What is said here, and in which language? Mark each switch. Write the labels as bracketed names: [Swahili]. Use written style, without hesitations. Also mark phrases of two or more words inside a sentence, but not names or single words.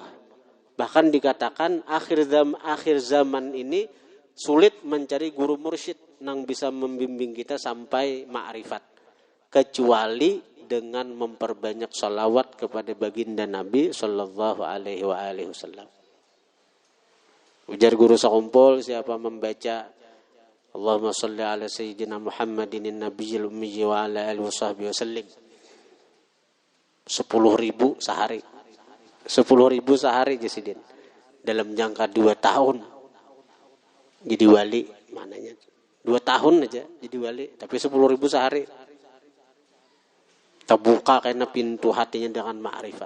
[Indonesian] Bahkan dikatakan akhir zaman ini sulit mencari guru mursyid yang bisa membimbing kita sampai ma'rifat. Kecuali dengan memperbanyak salawat kepada baginda Nabi [Arabic] صلى الله عليه وسلم. [Indonesian] Ujar guru sakumpul siapa membaca [Arabic] اللهم صل على سيدنا محمد النبي الأمي وعلى آله وصحبه وسلم [Indonesian] 10.000 sehari. 10.000 sehari Jasidin. Dalam jangka 2 tahun jadi wali, mananya 2 tahun aja jadi wali, tapi 10.000 sehari. Terbuka karena pintu hatinya dengan ma'rifat.